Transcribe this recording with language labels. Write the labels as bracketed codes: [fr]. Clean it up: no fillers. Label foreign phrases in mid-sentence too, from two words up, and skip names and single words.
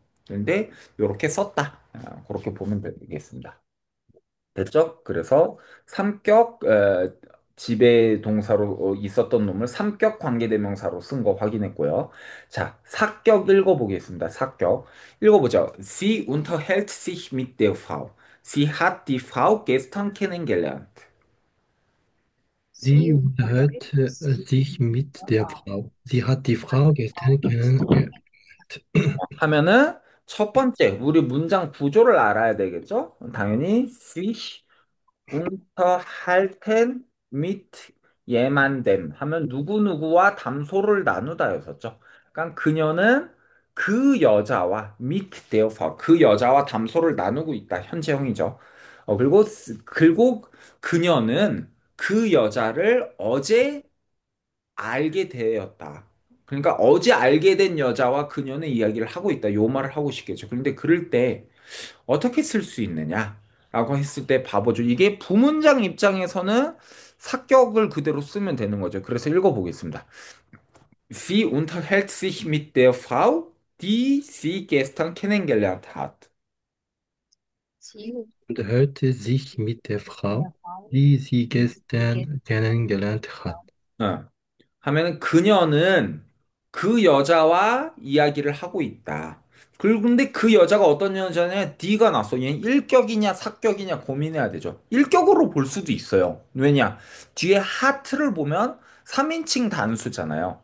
[ko] 그런데 이렇게 썼다. 그렇게 보면 되겠습니다. 됐죠? 그래서 삼격 지배 동사로 있었던 놈을 삼격 관계대명사로 쓴 거 확인했고요. 자, 사격 읽어보겠습니다. 사격 읽어보죠. [de] Sie unterhält sich mit der Frau. Sie hat die Frau gestern kennengelernt. Sie Sie unterhält unterhält sich sich mit mit der der Frau. Frau. Sie hat die Sie hat Frau die Frau gestern gestern kennengelernt. [ko] 하면은 첫 번째 우리 문장 구조를 알아야 되겠죠? 당연히 [de] sich unterhalten mit jemandem [ko] 하면 누구누구와 담소를 나누다였었죠. 그러니까 그녀는 그 여자와 [de] mit der Frau [ko] 그 여자와 담소를 나누고 있다. 현재형이죠. 그리고 그녀는 그 여자를 어제 알게 되었다. 그러니까 어제 알게 된 여자와 그녀는 이야기를 하고 있다. 요 말을 하고 싶겠죠. 그런데 그럴 때 어떻게 쓸 수 있느냐? 라고 했을 때 봐보죠. 이게 부문장 입장에서는 사격을 그대로 쓰면 되는 거죠. 그래서 읽어보겠습니다. [de] Sie unterhält sich mit der Frau, die sie gestern kennengelernt hat. [ko] 지우 [de] Unterhält sich mit der Frau, [ko] 대화의 [de] die sie [ko] 이게 [de] gestern kennengelernt hat. 어. [ko] 하면은 그녀는 그 여자와 이야기를 하고 있다. 근데 그 여자가 어떤 여자냐? D가 났어. 얘는 일격이냐 사격이냐 고민해야 되죠. 일격으로 볼 수도 있어요. 왜냐? 뒤에 하트를 보면 3인칭 단수잖아요.